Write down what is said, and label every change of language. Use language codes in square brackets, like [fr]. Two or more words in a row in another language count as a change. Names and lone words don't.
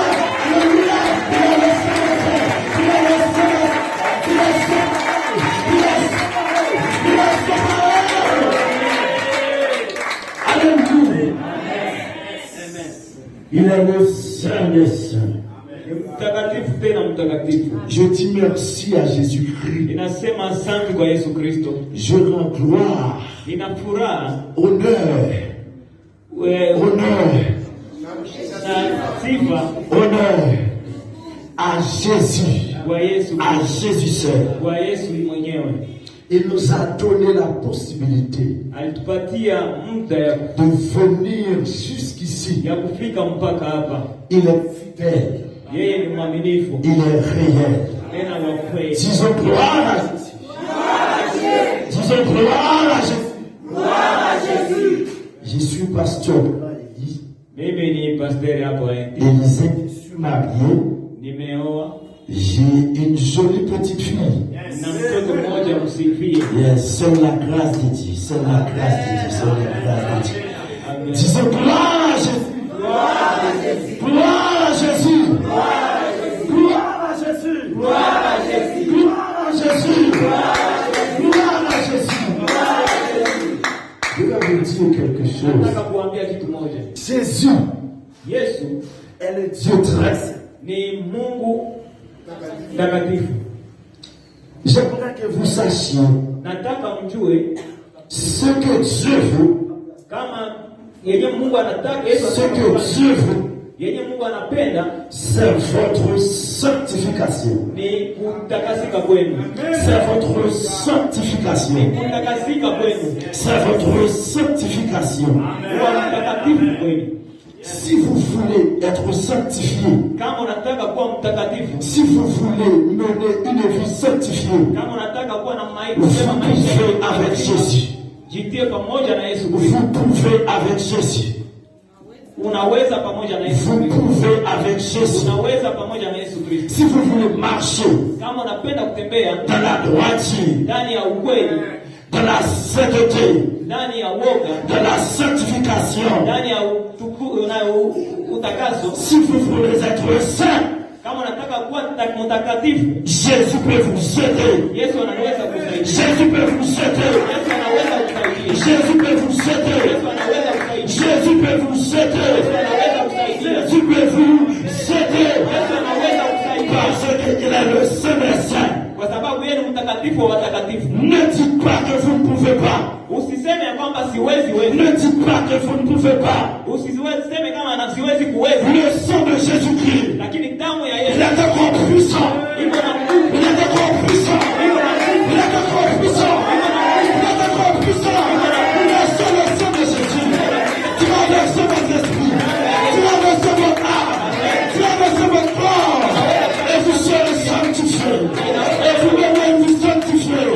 [fr] Alléluia. Il a le Seigneur. Il a le Seigneur. Il a le Seigneur. Il a le Seigneur. Il a le Seigneur. Alléluia. Il est le Saint des Saints. [sw] Mtakatifu tena mtakatifu. [fr] Je dis merci à Jésus-Christ. [sw] Ninasema asante kwa Yesu Kristo. [fr] Je rends gloire, [sw] Nina furaha, [fr] honneur, honneur, [sw] na sifa [fr] honneur à Jésus, [sw] kwa Yesu, [fr] à Jésus seul. [sw] kwa Yesu mwenyewe. [fr] Il nous a donné la possibilité [sw] Alitupatia muda [fr] de venir jusqu'ici. [sw] ya kufika mpaka hapa. [fr] Il est fidèle, [sw] Yeye ni mwaminifu, [fr] il est réel. [sw] tena wa kweli. [fr] Disons gloire à Jésus. Disons gloire à Jésus. Je suis pasteur de l'église. [sw] Mimi ni pasteur hapo [fr] Élisée, je suis marié. [sw] nimeoa [fr] J'ai une jolie petite fille. [sw] na mtoto mmoja msifie. [fr] Yes, c'est la grâce de Dieu. C'est la grâce de Dieu. C'est la grâce de Dieu. Amen. Disons gloire à Jésus. Gloire à Jésus. Gloire à Jésus. Gloire à Jésus. Gloire à Jésus. Gloire à Jésus. Gloire à Jésus. Je vais vous dire quelque chose. [sw] Nataka kuambia kitu moja. [fr] Jésus [sw] Yesu [fr] est le Dieu très saint. [sw] ni Mungu mtakatifu. [fr] J'aimerais que vous sachiez [sw] Nataka mjue [fr] ce que Dieu veut, [sw] kama yenye Mungu anataka Yesu [fr] ce [sw] anataka [fr] que [sw] kufanya. [fr] Dieu veut, [sw] yenye Mungu anapenda [fr] c'est votre sanctification. [sw] ni kutakasika kwenu. [fr] C'est votre sanctification. [sw] Kutakasika kwenu. [fr] C'est votre sanctification. [sw] Kuwa mtakatifu kwenu. [fr] Si vous voulez être sanctifié, [sw] Kama unataka kuwa mtakatifu, [fr] si vous voulez mener une vie sanctifiée, [sw] kama unataka kuwa na [fr] vous pouvez avec Jésus. [sw] jitie pamoja na Yesu [fr] Vous [sw] Kristo. [fr] pouvez avec Jésus. [sw] Unaweza pamoja na Yesu [fr] Vous [sw] Kristo. [fr] pouvez avec Jésus. [sw] Unaweza pamoja na Yesu Kristo. [fr] Si vous voulez marcher [sw] Kama unapenda kutembea [fr] dans la droiture, [sw] ndani ya ukweli, [fr] dans la sainteté, [sw] ndani ya woga, [fr] dans la sanctification, [sw] ndani ya utakaso, [fr] si vous voulez être saint, [sw] kama unataka kuwa mtakatifu, [fr] Jésus peut vous aider. [sw] Yesu anaweza kusaidia. [fr] Jésus peut vous aider. [sw] Yesu anaweza kusaidia. [fr] Jésus peut vous aider. [sw] Yesu anaweza kusaidia. [fr] Jésus peut vous aider. [sw] Yesu anaweza kusaidia. [fr] Jésus peut vous aider. [sw] Yesu anaweza kusaidia. [fr] Parce qu'il est le Saint des Saints. [sw] Kwa sababu yeye ni mtakatifu wa watakatifu. [fr] Ne dites pas que vous ne pouvez pas. [sw] Usiseme ya kwamba siwezi wezi. [fr] Ne dites pas que vous ne pouvez pas. [sw] Usiseme kama na siwezi kuweza. [fr] Le sang de Jésus-Christ, [sw] Lakini damu ya [fr] il [sw] Yesu [fr] est encore puissant. [sw] iko na nguvu. [fr] Il est encore puissant. Il est encore puissant. Il est encore puissant. C'est le sang de Jésus. Tu as versé votre esprit. Tu as versé votre âme. Tu as versé votre corps. Et vous serez sanctifiés. Et vous devez vous sanctifier.